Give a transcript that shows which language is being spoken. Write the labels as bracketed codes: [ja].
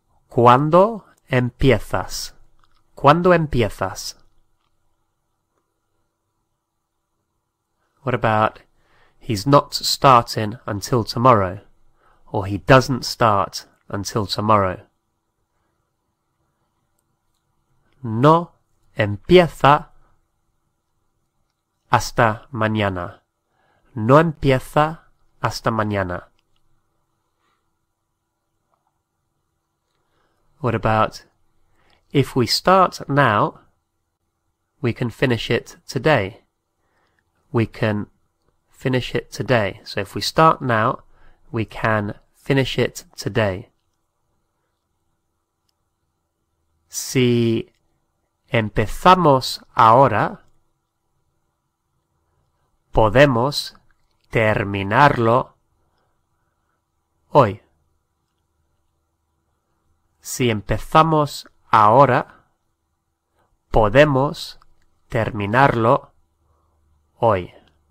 [es] ¿Cuándo empiezas? ¿Cuándo empiezas? [en] What about, he's not starting until tomorrow, or he doesn't start until tomorrow? [es] No empieza hasta mañana. No empieza hasta mañana. [en] What about, if we start now, we can finish it today. We can finish it today. So if we start now, we can finish it today. [es] Si empezamos ahora, podemos terminarlo hoy. Si empezamos ahora, podemos terminarlo hoy.